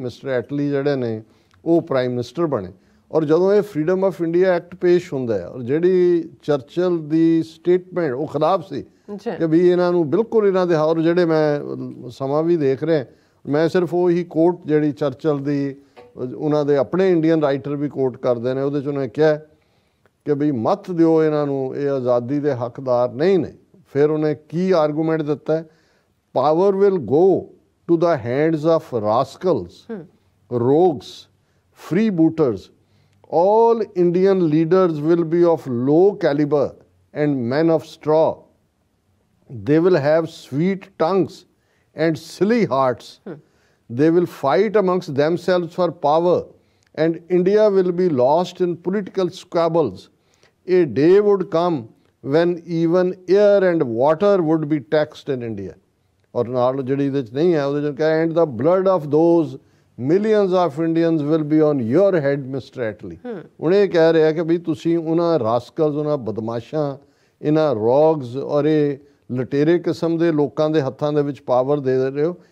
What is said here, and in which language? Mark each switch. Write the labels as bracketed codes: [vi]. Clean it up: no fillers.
[pa] Mister ਐਟਲੀ ਜਿਹੜੇ ਨੇ ਉਹ ਪ੍ਰਾਈਮ ਮਿਨਿਸਟਰ ਬਣੇ। ਔਰ ਜਦੋਂ ਇਹ ਫਰੀडम ਆਫ ਇੰਡੀਆ ਐਕਟ ਪੇਸ਼ ਹੁੰਦਾ ਹੈ ਔਰ ਜਿਹੜੀ ਚਰਚਲ ਦੀ ਸਟੇਟਮੈਂਟ ਉਹ ਖਿਲਾਫ ਸੀ ਕਿ ਵੀ ਇਹਨਾਂ ਨੂੰ ਬਿਲਕੁਲ ਇਹਨਾਂ ਦੇ, ਔਰ ਜਿਹੜੇ ਮੈਂ ਸਮਾਂ ਵੀ ਦੇਖ ਰਿਹਾ, ਮੈਂ ਸਿਰਫ ਉਹੀ ਕੋਟ ਜਿਹੜੀ ਚਰਚਲ ਦੀ ਉਹਨਾਂ ਦੇ ਆਪਣੇ ਇੰਡੀਅਨ ਰਾਈਟਰ ਵੀ ਕੋਟ ਕਰਦੇ ਨੇ, ਉਹਦੇ 'ਚ ਉਹਨੇ ਕਿਹਾ ਕਿ ਵੀ ਮਤ ਦਿਓ ਇਹਨਾਂ ਨੂੰ, ਇਹ ਆਜ਼ਾਦੀ ਦੇ ਹੱਕਦਾਰ ਨਹੀਂ ਨੇ। ਫਿਰ ਉਹਨੇ ਕੀ ਆਰਗੂਮੈਂਟ ਦਿੱਤਾ, [en] Power will go to the hands of rascals, rogues, freebooters. All Indian leaders will be of low caliber and men of straw. They will have sweet tongues and silly hearts. They will fight amongst themselves for power, and India will be lost in political squabbles. A day would come when even air and water would be taxed in India. [pa] ਔਰ ਨਾਲ ਜਿਹੜੀ ਇਹਦੇ 'ਚ ਨਹੀਂ ਹੈ ਉਹਦੇ 'ਚ ਕਿਹਾ, [en] And the blood of those millions of Indians will be on your head mister Attlee. [pa] ਹੁਣ ਇਹ ਕਹਿ ਰਿਹਾ ਕਿ ਵੀ ਤੁਸੀਂ ਉਹਨਾਂ ਰਾਸਕਲਸ, ਉਹਨਾਂ ਬਦਮਾਸ਼ਾਂ, ਇਹਨਾਂ ਰੌਗਸ ਔਰ ਇਹ ਲਟੇਰੇ ਕਿਸਮ ਦੇ ਲੋਕਾਂ ਦੇ ਹੱਥਾਂ ਦੇ ਵਿੱਚ ਪਾਵਰ ਦੇ ਰਹੇ ਹੋ।